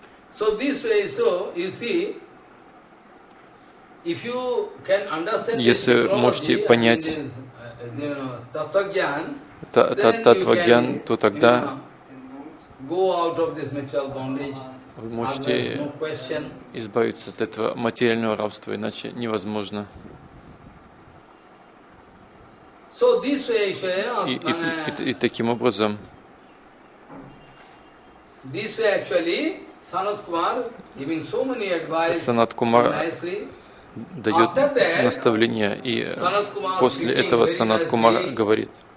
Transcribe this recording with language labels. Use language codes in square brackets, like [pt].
[en] so this way, so you see, if you can understand this, [ru] если можете понять татвагьян, то тогда [en] go out of this material bondage. [ru] Вы можете избавиться от этого материального рабства, иначе невозможно. [en] So this way, [ru] и таким образом, [en] This way actually Sanat Kumar giving so many advice. [ru] Sanat Kumar дает наставление, и после этого Санат Кумар говорит.